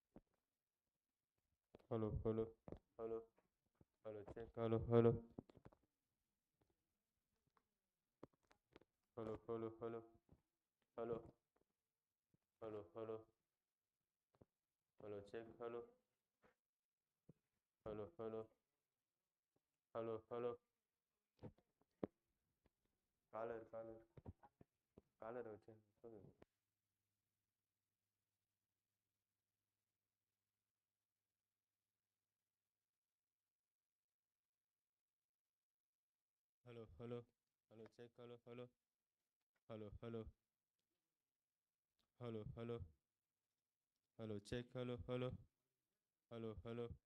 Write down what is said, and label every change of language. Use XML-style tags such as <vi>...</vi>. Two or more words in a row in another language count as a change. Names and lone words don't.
<en>hello hello hello hello check hello hello hello hello hello hello hello hello hello check hello hello hello hello hello</en> <ta>காலர் காலர் காலர் வச்சு சொல்லுங்க</ta> <en>hello hello hello check hello hello hello hello hello hello hello check hello hello hello hello</en>